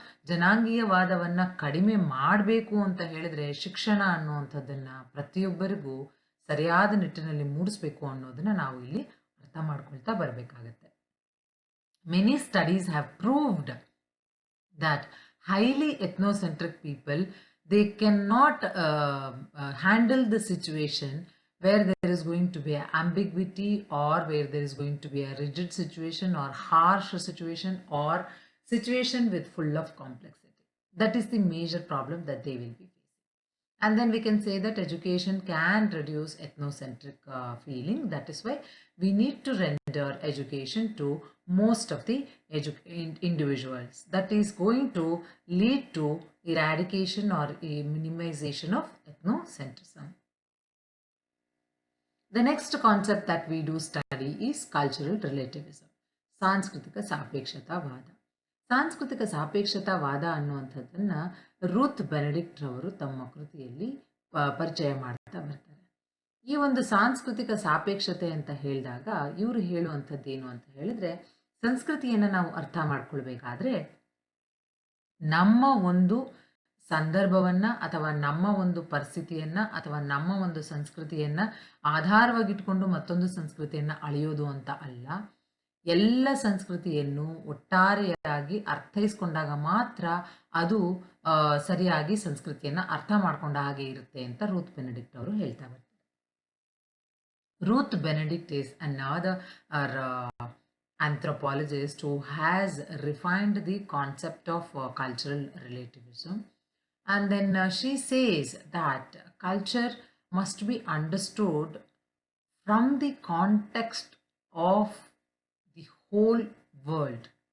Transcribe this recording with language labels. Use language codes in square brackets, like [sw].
[kn] ಜನಾಂಗೀಯವಾದವನ್ನ ಕಡಿಮೆ ಮಾಡಬೇಕು ಅಂತ ಹೇಳಿದ್ರೆ ಶಿಕ್ಷಣ ಅನ್ನುವಂಥದ್ದನ್ನ ಪ್ರತಿಯೊಬ್ಬರಿಗೂ ಸರಿಯಾದ ನಿಟ್ಟಿನಲ್ಲಿ ಮೂಡಿಸ್ಬೇಕು ಅನ್ನೋದನ್ನ ನಾವು ಇಲ್ಲಿ ಅರ್ಥ ಮಾಡ್ಕೊಳ್ತಾ ಬರಬೇಕಾಗತ್ತೆ. [en] Many studies have proved that highly ethnocentric people, they cannot handle the situation where there is going to be an ambiguity or where there is going to be a rigid situation or harsh situation or situation with full of complexity. That is the major problem that they will be facing. And then we can say that education can reduce ethnocentric feeling. That is why we need to render education to most of the individuals. That is going to lead to eradication or a minimization of ethnocentrism. The next concept that we do study is cultural relativism. [kn] ಸಾಂಸ್ಕೃತಿಕ ಸಾಪೇಕ್ಷತಾವಾದ. ಸಾಂಸ್ಕೃತಿಕ ಸಾಪೇಕ್ಷತಾವಾದ ಅನ್ನುವಂಥದ್ದನ್ನ Routh Benedict ರವರು ತಮ್ಮ ಕೃತಿಯಲ್ಲಿ ಪರಿಚಯ ಮಾಡ್ತಾ ಬರ್ತಾರೆ. ಈ ಒಂದು ಸಾಂಸ್ಕೃತಿಕ ಸಾಪೇಕ್ಷತೆ ಅಂತ ಹೇಳಿದಾಗ ಇವರು ಹೇಳುವಂಥದ್ದು ಏನು ಅಂತ ಹೇಳಿದ್ರೆ, ಸಂಸ್ಕೃತಿಯನ್ನು ನಾವು ಅರ್ಥ ಮಾಡ್ಕೊಳ್ಬೇಕಾದ್ರೆ ನಮ್ಮ ಒಂದು ಸಂದರ್ಭವನ್ನ ಅಥವಾ ನಮ್ಮ ಒಂದು ಪರಿಸ್ಥಿತಿಯನ್ನ ಅಥವಾ ನಮ್ಮ ಒಂದು ಸಂಸ್ಕೃತಿಯನ್ನ ಆಧಾರವಾಗಿಟ್ಕೊಂಡು ಮತ್ತೊಂದು ಸಂಸ್ಕೃತಿಯನ್ನ ಅಳೆಯೋದು ಅಂತ ಅಲ್ಲ, ಎಲ್ಲ ಸಂಸ್ಕೃತಿಯನ್ನು ಒಟ್ಟಾರೆಯಾಗಿ ಅರ್ಥೈಸ್ಕೊಂಡಾಗ ಮಾತ್ರ ಅದು ಸರಿಯಾಗಿ ಸಂಸ್ಕೃತಿಯನ್ನ ಅರ್ಥ ಮಾಡ್ಕೊಂಡ ಹಾಗೆ ಇರುತ್ತೆ ಅಂತ ರೂತ್ ಬೆನೆಡಿಕ್ಟ್ ಅವರು ಹೇಳ್ತಾ ಬರ್ತಾರೆ. [en] Ruth Benedict is another anthropologist who has refined the concept of cultural relativism, and then she says that culture must be understood from the context of the whole world.